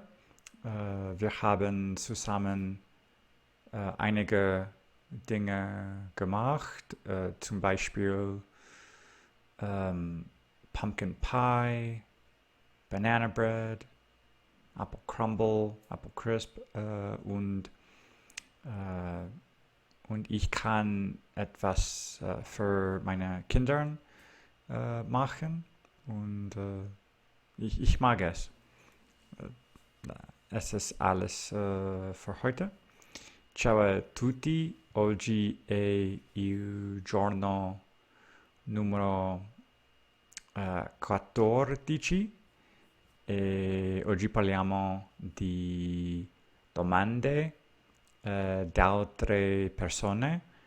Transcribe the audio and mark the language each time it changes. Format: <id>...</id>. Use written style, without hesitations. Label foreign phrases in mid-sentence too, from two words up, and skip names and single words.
<de>Wir haben zusammen einige Dinge gemacht, zum Beispiel</de> <en>Pumpkin Pie, Banana Bread, Apple Crumble, Apple Crisp</en> <de>und ich kann etwas für meine Kinder machen und ich mag es. Es ist alles für heute.</de> <it>Ciao a tutti, oggi è il giorno numero 14 e oggi parliamo di domande da altre persone.</it>